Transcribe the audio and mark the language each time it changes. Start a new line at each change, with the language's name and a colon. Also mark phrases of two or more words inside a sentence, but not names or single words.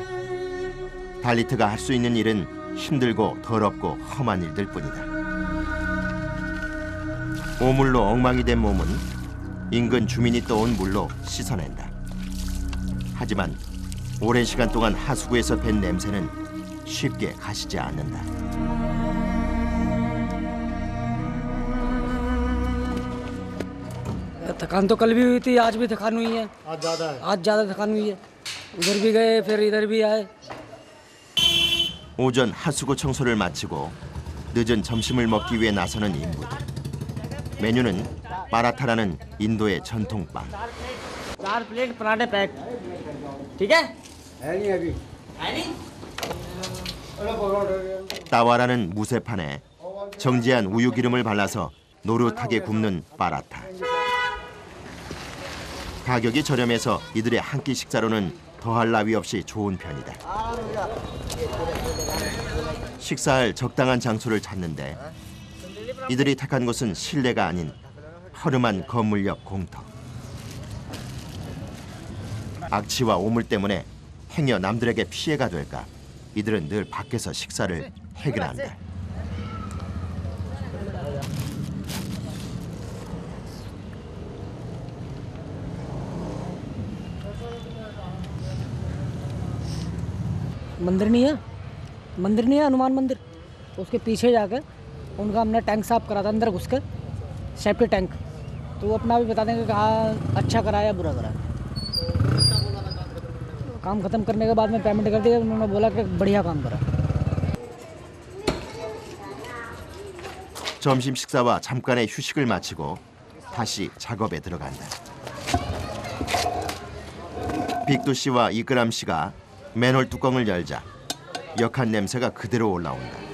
Korean: 달리트가 할 수 있는 일은 힘들고 더럽고 험한 일들 뿐이다. 오물로 엉망이 된 몸은 인근 주민이 떠온 물로 씻어낸다. 하지만 오랜 시간 동안 하수구에서 밴 냄새는 쉽게 가시지 않는다.
Hindi: थकान तो कल भी हुई थी, आज भी थकान हुई है। आज ज़्यादा थकान हुई है। उधर भी गए फिर इधर भी आए।
Korean: 오전 하수구 청소를 마치고 늦은 점심을 먹기 위해 나서는 인부들. 메뉴는 마라타라는 인도의 전통빵.
Hindi: 4 प्लेट पराठे पैक, ठीक है?
Korean: 따와라는 무쇠판에 정지한 우유 기름을 발라서 노릇하게 굽는 빠라타. 가격이 저렴해서 이들의 한 끼 식사로는 더할 나위 없이 좋은 편이다. 식사할 적당한 장소를 찾는데 이들이 택한 곳은 실내가 아닌 허름한 건물 옆 공터. 악취와 오물 때문에 행여 남들에게 피해가 될까 이들은 늘 밖에서 식사를 해결한다.
Hindi: मंदिर नहीं है हनुमान मंदिर। उसके पीछे जाकर उनका हमने टैंक साफ करा था, अंदर घुस कर
English: safety tank.
Hindi: तो वो अपना भी बता देंगे कि हाँ अच्छा करा या बुरा करा। काम खत्म करने के बाद में पेमेंट कर दिया, उन्होंने बोला कि बढ़िया काम करा।
Korean: 점심 식사와 잠깐의 휴식을 마치고 다시 작업에 들어간다. 빅두 씨와 이끄람 씨가 맨홀 뚜껑을 열자 역한 냄새가 그대로 올라온다.